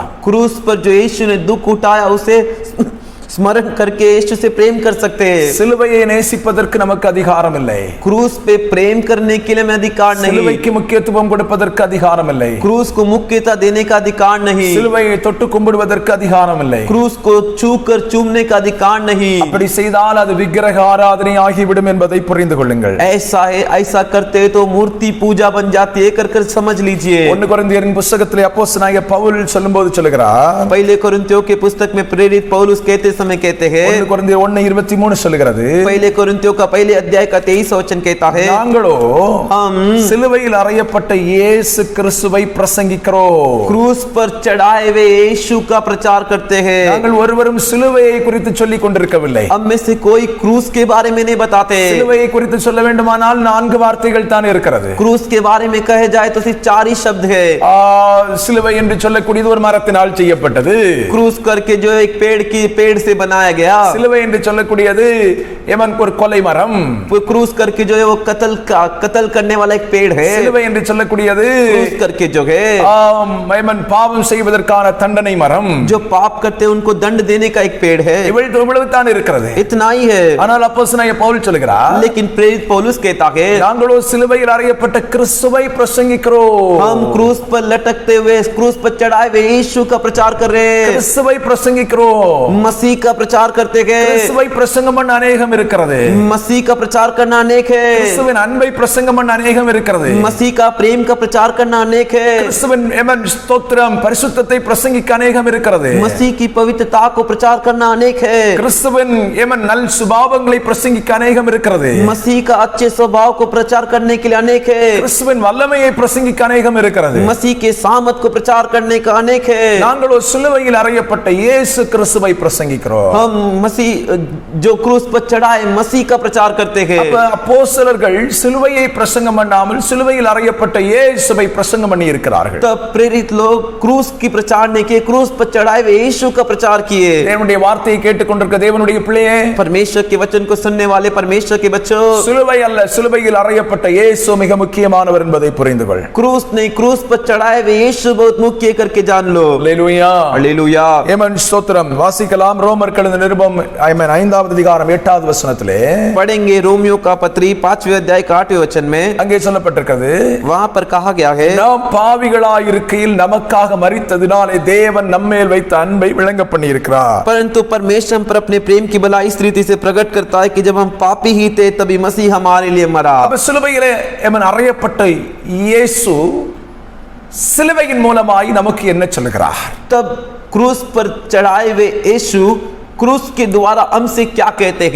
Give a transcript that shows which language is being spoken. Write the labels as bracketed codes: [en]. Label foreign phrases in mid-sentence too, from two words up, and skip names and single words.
[hi] क्रूस पर जो यीशु ने दुख उठाया उसे स्मरण करके यीशु से प्रेम कर सकते हैं। [ta] சிலுவையை நேசிப்பதற்கு நமக்கு அதிகாரம் இல்லை, [hi] क्रूस पे प्रेम करने के लिए मैं अधिकार नहीं, [ta] சிலுவைக்கு முக்கியத்துவம் கொடுப்பதற்கு அதிகாரம் இல்லை, [hi] क्रूस को मुख्यता देने का अधिकार नहीं, [ta] சிலுவையை தொட்டு கும்பிடுவதற்கு அதிகாரம் இல்லை, [hi] क्रूस को छूकर चूमने का अधिकार नहीं। [ta] அப்படி செய்தால் அது விக்கிரக ஆராதனை ஆகிவிடும் என்பதை புரிந்து கொள்ளுங்கள்। [hi] ऐसा है, ऐसा करते तो मूर्ति पूजा बन जाती है, कर समझ लीजिए। [ta] 1 கொரிந்தியரின் புத்தகத்திலே அப்போஸ்தலனாகிய பவுல் சொல்லும்போது சொல்லுகிறார், [hi] पहले कोरिन्थियों के पुस्तक में प्रेरित पौलुस कहते समय कहते हैं, [ta] 1 கொரிந்தியர் 1:23 சொல்லுகிறது, [hi] पहले कोरिन्थियों का पहले अध्याय का 23 वचन कहता है, [ta] நாங்களோ [hi] हम [ta] சிலுவையில் அறையப்பட்ட இயேசு கிறிஸ்துவை பிரசங்கிக்கிறோம், [hi] क्रूस पर चढ़ाए हुए यीशु का प्रचार करते हैं। [ta] நாங்கள் ஒருவரும் சிலுவையை குறித்து சொல்லிக் கொண்டிருக்கவில்லை। [hi] हम में से कोई क्रूस के बारे में नहीं बताते। [ta] சிலுவையை குறித்து சொல்ல வேண்டுமானால் 4 வார்த்தைகள் தான் இருக்கிறது। [hi] क्रूस के बारे में कहे जाए तो सिर्फ 4 ही शब्द है। [ta] சிலுவை என்று சொல்லக்கூடியது ஒரு மரத்தினால் செய்யப்பட்டது, [hi] क्रूस करके जो एक पेड़ से बनाया गया। [ta] சிலுவை என்று சொல்லக்கூடியது ஏமன் ஒரு கொலை மரம், [hi] वो क्रूस करके जो है वो कत्ल करने वाला एक पेड़ है। [ta] சிலுவை என்று சொல்லக்கூடியது [hi] क्रूस करके जो है [ta] ஏமன் பாவம் செய்வதற்கான தண்டனை மரம், [hi] जो पाप करते हैं उनको दंड देने का एक पेड़ है। [ta] இவ்வளவு தான் இருக்கிறது। [hi] इतना ही है। [ta] ஆனால் அப்போஸ்தலனாகிய பவுல் சொல்கிறார், [hi] लेकिन प्रेरित पौलुस कहता है [ta] நாங்களோ சிலுவையில் அறையப்பட்ட கிறிஸ்துவை பிரசங்கிக்கிறோம்। [hi] हम क्रूस पर लटकते हुए क्रूस पर चढ़ाए हुए यीशु का प्रचार कर रहे हैं, [ta] கிறிஸ்துவை பிரசங்கிக்கிறோம்। [hi] मसीह का प्रचार करते हैं। [ta] கிறிஸ்துவை பிரசங்கம் பண்ண அநேகம் இருக்கிறது, [hi] मसीह का प्रचार करना अनेक है। [ta] கிறிஸ்துவின் அன்பை பிரசங்கம் பண்ண அநேகம் இருக்கிறது, [hi] मसीह का प्रेम का प्रचार करना अनेक है। [ta] கிறிஸ்துவின் ஏமன் ஸ்தோத்திரம் பரிசுத்தத்தை பிரசங்கிக்க அநேகம் இருக்கிறது, [hi] मसीह की पवित्रता को प्रचार करना अनेक है। [ta] கிறிஸ்துவின் ஏமன் நல் சுபாவங்களை பிரசங்கிக்க அநேகம் இருக்கிறது, [hi] मसीह का अच्छे स्वभाव को प्रचार करने के लिए अनेक है। [ta] கிறிஸ்துவின் வல்லமையை பிரசங்கிக்க அநேகம் இருக்கிறது। [hi] मसीह के सामर्थ को प्रचार करने का अनेक है। [ta] நாங்களோ சிலுவையில் அறையப்பட்ட இயேசு கிறிஸ்துவை பிரசங்கிக்கிறோம்। [hi] हम मसीह जो क्रूस पर चढ़ाए मसीह का प्रचार करते हैं। [ta] அப்ப அப்போஸ்தலர்கள் சிலுவையை பிரசங்கம் பண்ணாமல் சிலுவையில் அறையப்பட்ட இயேசுவை பிரசங்கம் பண்ணி இருக்கிறார்கள்। [hi] तब प्रेरित लोग क्रूस की प्रचार नहीं किए, क्रूस पर चढ़ाए हुए यीशु का प्रचार किए। [ta] தேவனுடைய வார்த்தையை கேட்டுக்கொண்டிருக்க தேவனுடைய பிள்ளையே, [hi] परमेश्वर के वचन को सुनने वाले परमेश्वर के बच्चों, [ta] சிலுவை அல்ல, சிலுவையில் அறையப்பட்ட இயேசு மிக முக்கியமானவர் என்பதை புரிந்து கொள்। [hi] क्रूस नहीं, क्रूस पर चढ़ाए हुए यीशु बहुत मुख्य करके जान लो। [ta] அல்லேலூயா, [hi] हालेलुया। [ta] ஏமன் ஸ்தோத்திரம்। வாசிக்கலாம் ரோமர் எழுதின நிருபம் 5வது அதிகாரம் 8வது வசனத்திலே [hi] पढ़ेंगे रोमियो का पत्री 5वें अध्याय का 8वें वचन में। [ta] அங்கே சொல்லப்பட்டிருக்கிறது, [hi] वहां पर कहा गया है, [ta] நாம் பாவிகளாய் இருக்கையில் நமக்காக மரித்ததினாலே தேவன் நம்மேல் வைத்த அன்பை விளங்க பண்ணி இருக்கிறார்। [hi] परंतु परमेश्वर हम पर अपने प्रेम की भलाई इस रीति से प्रकट करता है कि जब हम पापी ही थे तभी मसीह हमारे लिए मरा। [ta] அப்ப சிலுவையிலே ஏமன் அறையப்பட்ட இயேசு சிலுவையின் மூலமாய் நமக்கு என்ன சொல்லுகிறார்? [hi] तब क्रूस पर चढ़ाए हुए यीशु क्रूस के द्वारा हमसे क्या कहते हैं?